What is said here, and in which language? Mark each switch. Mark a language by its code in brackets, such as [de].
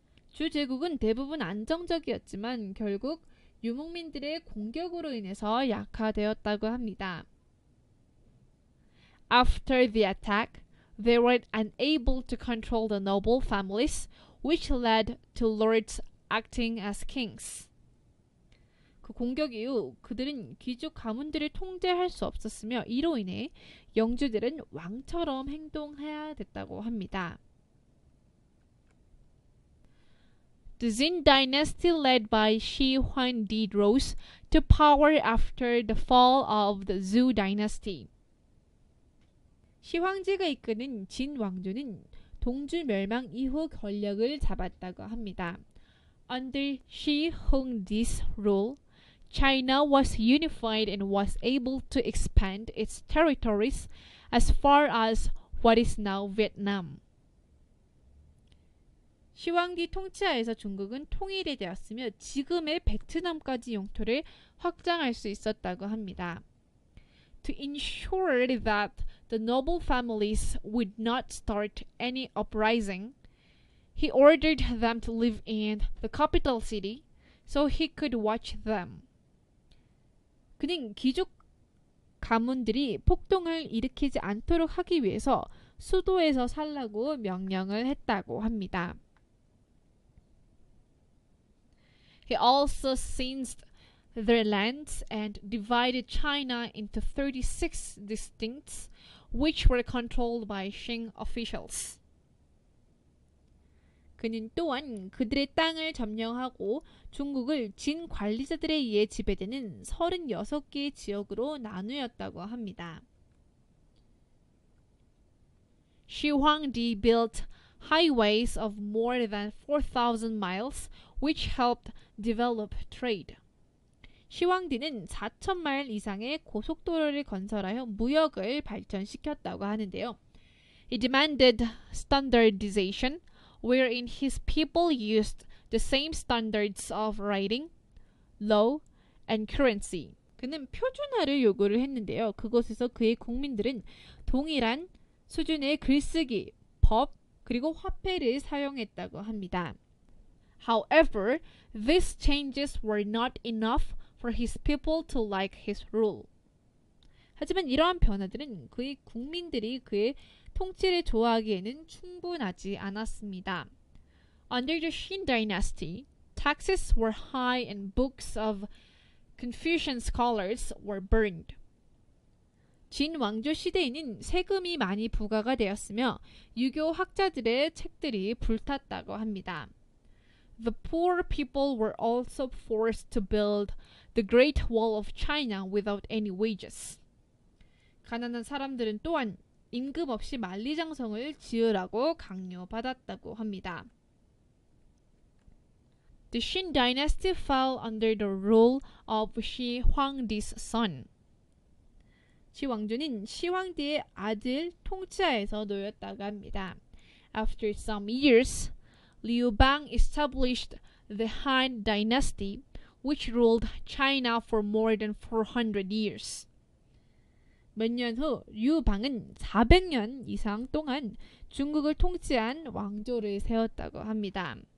[ko] 주 제국은 대부분 안정적이었지만 결국 유목민들의 공격으로 인해서 약화되었다고 합니다. [en] After the attack, they were unable to control the noble families, which led to lords acting as kings. [ko] 그 공격 이후 그들은 귀족 가문들을 통제할 수 없었으며 이로 인해 영주들은 왕처럼 행동해야 됐다고 합니다. [en] The Jin dynasty led by Shi Huangdi rose to power after the fall of the Zhou dynasty. [ko] 시황제가 이끄는 진 왕조는 동주 멸망 이후 권력을 잡았다고 합니다. [en] Under Shi Huangdi's rule, China was unified and was able to expand its territories as far as what is now Vietnam. [ko] 시황디 통치하에서 중국은 통일이 되었으며 지금의 베트남까지 영토를 확장할 수 있었다고 합니다. [en] To ensure that the noble families would not start any uprising, he ordered them to live in the capital city so he could watch them. [ko] 그는 귀족 가문들이 폭동을 일으키지 않도록 하기 위해서 수도에서 살라고 명령을 했다고 합니다. [en] He also seized their lands and divided China into 36 districts, which were controlled by Qing officials. [ko] 그는 또한 그들의 땅을 점령하고 중국을 진 관리자들에 의해 지배되는 36개의 지역으로 나누었다고 합니다. [en] Shi Huangdi built highways of more than 4,000 miles, which helped develop trade. [ko] 시황디는 4,000마일 이상의 고속도로를 건설하여 무역을 발전시켰다고 하는데요. [en] He demanded standardization, wherein his people used the same standards of writing, law, and currency. [ko] 그는 표준화를 요구를 했는데요. 그곳에서 그의 국민들은 동일한 수준의 글쓰기, 법, 그리고 화폐를 사용했다고 합니다. [en] However, these changes were not enough for his people to like his rule. [ko] 하지만 이러한 변화들은 그의 국민들이 그의 통치를 좋아하기에는 충분하지 않았습니다. [en] Under the Qin dynasty, taxes were high and books of Confucian scholars were burned. [ko] 진 왕조 시대에는 세금이 많이 부과가 되었으며 유교 학자들의 책들이 불탔다고 합니다. [en] The poor people were also forced to build the Great Wall of China without any wages. [ko] 가난한 사람들은 또한 임금 없이 만리장성을 지으라고 강요받았다고 합니다. [en] The Qin dynasty fell under the rule of Shi Huangdi's son. [ko] 시 왕조는 시 황디의 아들 통치하에서 놓였다고 합니다. [en] After some years, Liu Bang established the Han dynasty, which ruled China for more than 400 years. [ko] 몇 년 후 류방은 400년 이상 동안 중국을 통치한 왕조를 세웠다고 합니다.